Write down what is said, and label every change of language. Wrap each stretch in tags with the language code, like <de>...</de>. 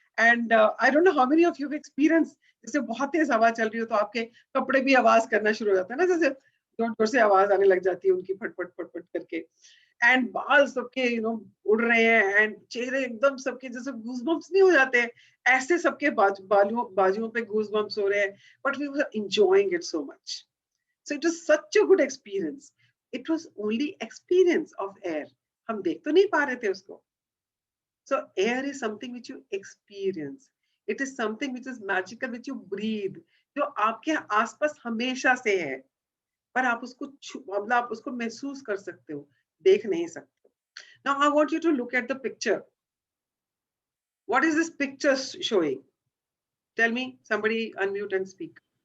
<en>and I don't know how many of you have experience,</en> <hi>जैसे बहुत तेज हवा चल रही हो तो आपके कपड़े भी आवाज करना शुरू हो जाता है ना, जैसे जोर जोर से आवाज आने लग जाती है उनकी, फट फट फट फट करके। एंड बाल सबके उड़ रहे हैं, एंड चेहरे एकदम सबके जैसे गूज़बम्प्स नहीं हो जाते हैं, ऐसे सबके बाजुओं पे गूज़बम्प्स हो रहे हैं।</hi> <en>But we were enjoying it so much. So it was such a good experience. It was only experience of air.</en> <hi>हम देख तो नहीं पा रहे थे उसको.</hi> <en>So air is something which you experience. It is something which is magical, which you breathe.</en> <hi>जो आपके आसपास हमेशा से है, पर आप उसको मतलब आप उसको महसूस कर सकते हो, देख नहीं सकते.</hi> <en>Now I want you to look at the picture. What is this picture showing? Tell me, somebody unmute and speak.</en>